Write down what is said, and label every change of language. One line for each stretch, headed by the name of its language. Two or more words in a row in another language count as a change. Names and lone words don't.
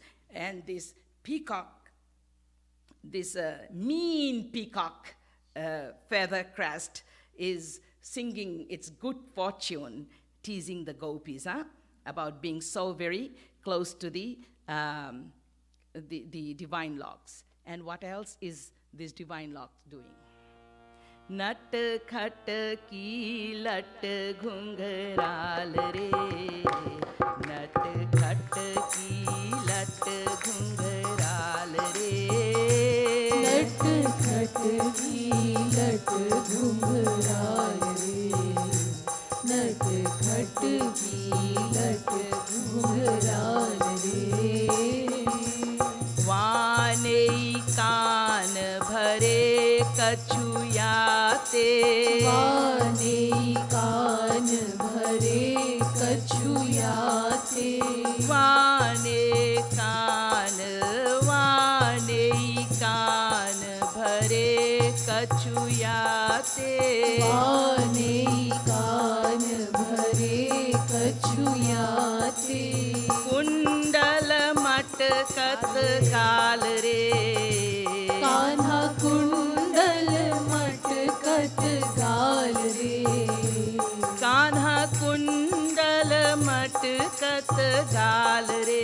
English: And this peacock, this mean peacock feather crest is singing its good fortune, teasing the gopis about being so very close to the divine locks. And what else is this divine lock doing?
Braj: नटखट की लट घुंघराल रे, नटखट की लट घुंघराल रे, नटखट की लट घुंघराल रे, नटखट की लट घुंघराल रे. वाने कान भरे कछुयाते, वाने कान भरे कछुयाते, वाने कान भरे कछुयाते, वाने कान भरे कछुयाते, कुंडल मटकत गाल रे, कान्हा कुंडल मटकत गाल रे, कान्हा कुंडल मटकत गाल रे,